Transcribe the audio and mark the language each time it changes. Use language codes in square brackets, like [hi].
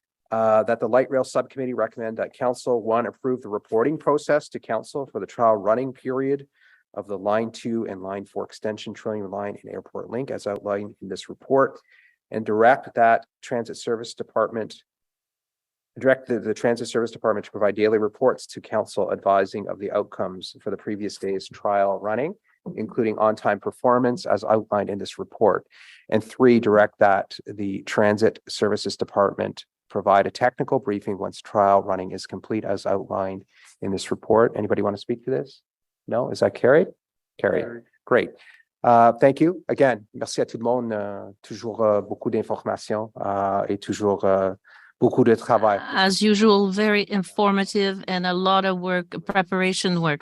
[en] That the Light Rail Subcommittee recommend that Council, one, approve the reporting process to Council for the trial running period of the Line 2 and Line 4 extension trailing line and airport link as outlined in this report, and direct that Transit Service Department the Transit Service Department to provide daily reports to Council advising of the outcomes for the previous day's trial running, including on-time performance as outlined in this report. And 3, direct that the Transit Services Department provide a technical briefing once trial running is complete as outlined in this report. Anybody want to speak to this? No? Is that carried? Carried. Great. Thank you. [fr] Again, merci à tout le monde. Toujours beaucoup d'informations et toujours beaucoup de travail. [en] As usual, very informative and a lot of work, preparation work.